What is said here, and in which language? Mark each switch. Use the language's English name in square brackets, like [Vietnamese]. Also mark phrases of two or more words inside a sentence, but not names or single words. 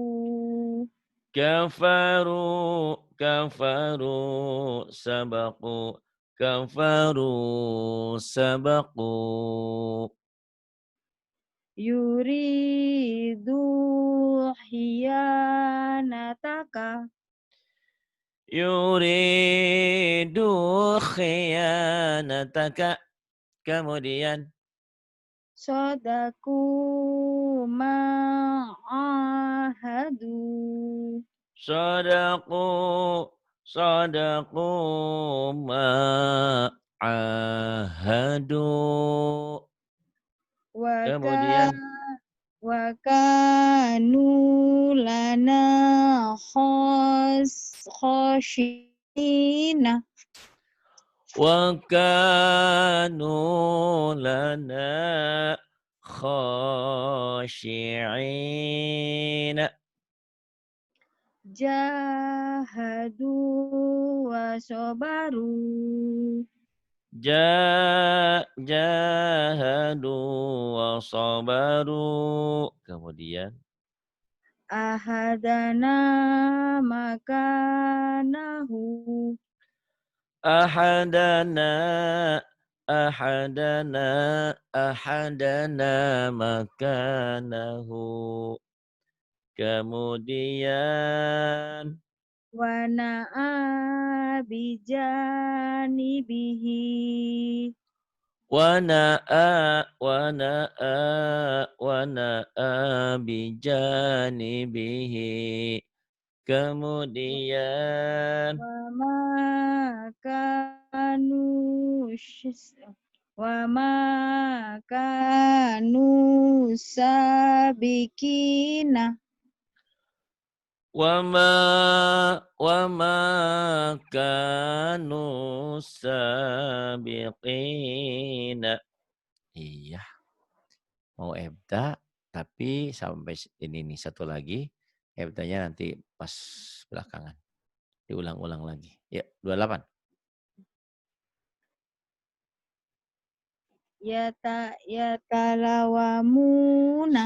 [Arabic] كفروا سبقوا. كفروا سبقوا. يريد خيانتك. يريد خيانتك. [Indonesian] Kemudian [Arabic] صدقوا ما عاهدوا. صدقوا ما عاهدوا. Waka [Indonesian] Kemudian [Arabic] وكانوا لنا خاشعين. وكانوا لنا خاشعين. جاهدوا وصبروا. جاهدوا وصبروا. [Indonesian] Kemudian [Arabic] أخذنا مكانه. أخذنا مكانه. [Indonesian] Kemudian [Arabic] ونأى بجانبه. ونأى بجانبه. [Indonesian] Kemudian [Arabic] وما كانوا وما كانوا سابقين. وما كانوا سابقين. [Indonesian] Iya, mau ebda tapi sampai ini nih satu lagi. Ebdanya nanti pas belakangan. Diulang-ulang lagi. Ya, 28. [Arabic] Yatalawamuna.